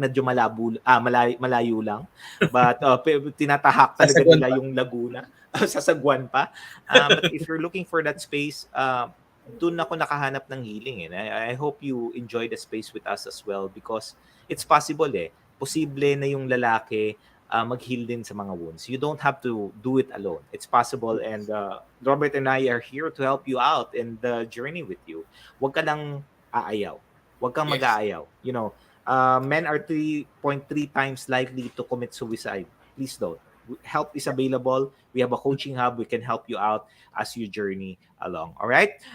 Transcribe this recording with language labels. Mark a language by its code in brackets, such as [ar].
[tl] Medyo malayo lang. But tinatahak talaga Sasagwan nila pa. yung Laguna. Sasagwan pa. [en] But if you're looking for that space, [tl] doon ako nakahanap ng healing. [en] And I hope you enjoy the space with us as well because it's possible eh. [tl] Posible na yung lalaki mag-heal din sa mga wounds. [en] You don't have to do it alone. It's possible and Robert and I are here to help you out in the journey with you. [tl] Huwag ka lang aayaw. Huwag kang Yes. mag-aayaw. [en] You know, men are 3.3 times likely to commit suicide. Please don't. Help is available. We have a coaching hub. We can help you out as you journey along. All right?